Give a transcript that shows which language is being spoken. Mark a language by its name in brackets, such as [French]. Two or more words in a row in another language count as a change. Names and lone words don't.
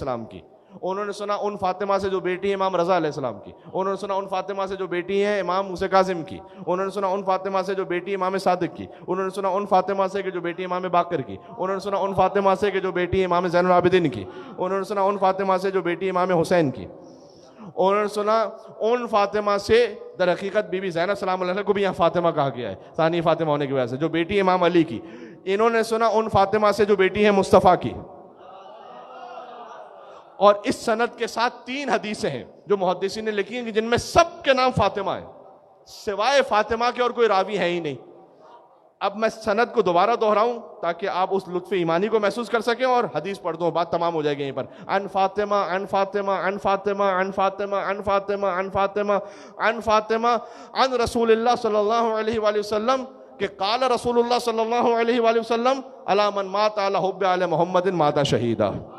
[Urdu] السلام کی, انہوں نے سنا ان فاطمہ سے جو بیٹی ہے امام رضا [Arabic] علیہ السلام [Urdu] کی, انہوں نے سنا ان فاطمہ سے جو بیٹی ہے امام موسیٰ کاظم کی, انہوں نے سنا ان فاطمہ سے جو بیٹی امام صادق کی, انہوں نے سنا ان فاطمہ سے کہ جو بیٹی امام باقر کی, انہوں نے سنا ان فاطمہ سے کہ جو بیٹی امام زین العابدین کی, انہوں نے سنا ان فاطمہ سے جو بیٹی امام حسین کی, انہوں نے سنا ان فاطمہ سے, در حقیقت بی بی زینب [Arabic] سلام اللہ علیہ [Urdu] کو بھی یہاں فاطمہ کہا گیا ہے ثانی فاطمہ ہونے کی وجہ سے, جو بیٹی امام علی کی. انہوں نے سنا ان فاطمہ سے جو بیٹی ہے مصطفیٰ کی. اور اس سند کے ساتھ 3 حدیثیں ہیں جو محدثین نے لکھی ہیں کہ جن میں سب کے نام فاطمہ ہیں, سوائے فاطمہ کے اور کوئی راوی ہے ہی نہیں. اب میں سند کو دوبارہ دہراؤں تاکہ آپ اس لطف ایمانی کو محسوس کر سکیں, اور حدیث پڑھ دوں, بات تمام ہو جائے گی یہیں پر. [Arabic] ان فاطمہ ان فاطمہ ان فاطمہ ان فاطمہ ان فاطمہ ان فاطمہ ان فاطمہ ان رسول اللہ صلی اللہ علیہ وآلہ وسلم کہ قال رسول اللہ صلی اللہ علیہ وآلہ وسلم علی من مات علی حب آل محمد مات شہیدا.